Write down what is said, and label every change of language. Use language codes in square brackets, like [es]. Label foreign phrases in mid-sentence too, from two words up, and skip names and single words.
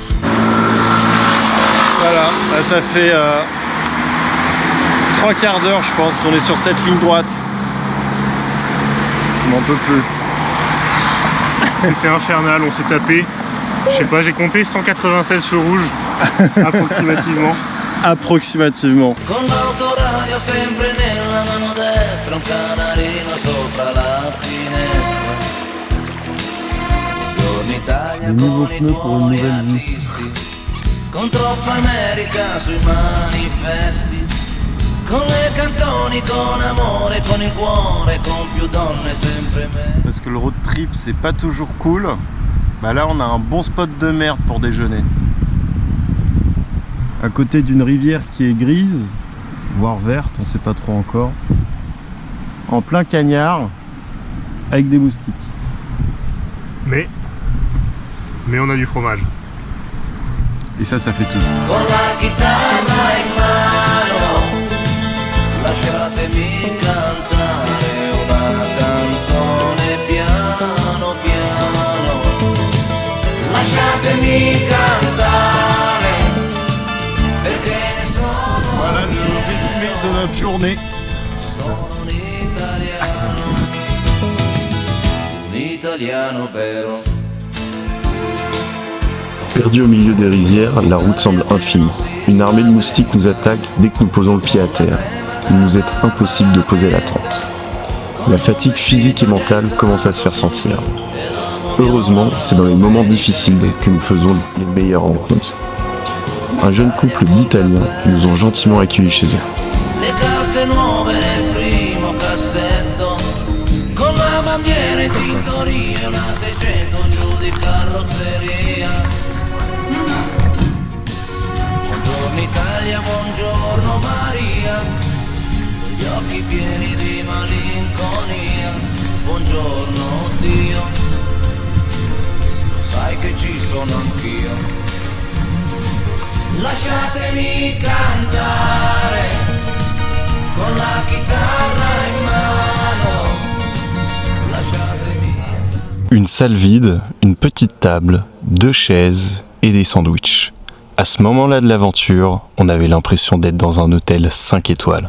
[fr] Voilà, là, ça fait 3 quarts d'heure, je pense, qu'on est sur cette ligne droite. On n'en peut plus. C'était infernal, on s'est tapé. Je sais pas, j'ai compté 196 feux rouges, approximativement. Approximativement. [it] Con l'autoradio sempre nella mano destra, un canarino sopra la finestra. Giorni Italia con i tuoi artisti, con troppa America sui manifesti, con le canzoni, con amore, con il cuore, con più donne sempre me. [fr] Parce que le [en] road trip, [fr] c'est pas toujours cool. Bah là, on a un bon spot de merde pour déjeuner. À côté d'une rivière qui est grise, voire verte, on sait pas trop encore. En plein cagnard, avec des moustiques. Mais on a du fromage. Et ça fait tout. [it] Con la chitarra in mano, lasciatemi cantare una canzone piano piano. Lasciatemi cantare, perché ne sono. [fr] Voilà le résumé de notre journée. [it] Sono un italiano vero. [fr] Perdu au milieu des rizières, la route semble infinie. Une armée de moustiques nous attaque dès que nous posons le pied à terre. Il nous est impossible de poser la tente. La fatigue physique et mentale commence à se faire sentir. Heureusement, c'est dans les moments difficiles que nous faisons les meilleures rencontres. Un jeune couple d'Italiens nous ont gentiment accueillis chez eux. [it] Le calze nuove nel primo cassetto, con la bandiera in tintoria, una 600 giù di carrozzeria. Buongiorno Italia, buongiorno Maria, con gli occhi pieni di malinconia. Buongiorno Dio, lo sai che ci sono anch'io. Lasciatemi cantare con la chitarra in mano. Lasciatemi. [fr] Une salle vide, une petite table, 2 chaises et des sandwichs. À ce moment-là de l'aventure, on avait l'impression d'être dans un hôtel 5 étoiles.